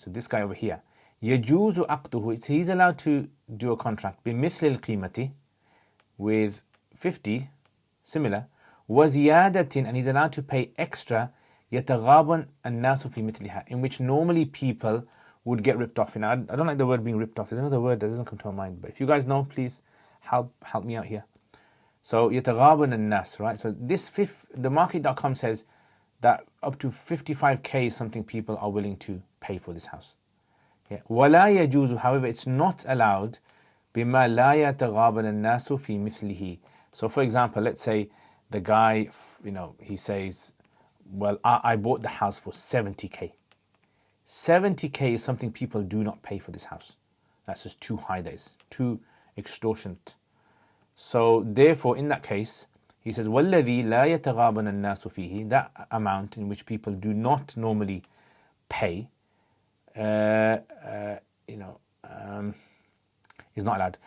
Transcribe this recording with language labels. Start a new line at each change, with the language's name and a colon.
English: So this guy over here,
Arabic: يَجُوزُ عَقْدُهُ,
English: he's allowed to do a contract
Arabic: بِمِثْلِ الْقِيمَةِ,
English: with 50, similar, وَزِيَادَةٍ, and he's allowed to pay extra,
Arabic: يَتَغَابَنْ النَّاسُ فِي مِثْلِهَا,
English: in which normally people would get ripped off. I don't like the word being ripped off. There's another word that doesn't come to my mind, but if you guys know, please help me out here. So
Arabic: يَتَغَابَنَ النَّاسُ,
English: right? So the market.com says that up to 55k is something people are willing to pay for this house. Yeah.
Arabic: وَلَا يَجُوزُ,
English: however, it's not allowed
Arabic: بِمَا لَا يَتَغَابَنَ النَّاسُ فِي مِثْلِهِ.
English: So for example, let's say the guy, he says, well, I bought the house for 70k. 70k is something people do not pay for this house. That's just too high, that is too extortionate. So therefore, in that case, he says,
Arabic: وَالَّذِي لَا يَتَغَابَنَ النَّاسُ فِيهِ,
English: that amount in which people do not normally pay, is not allowed.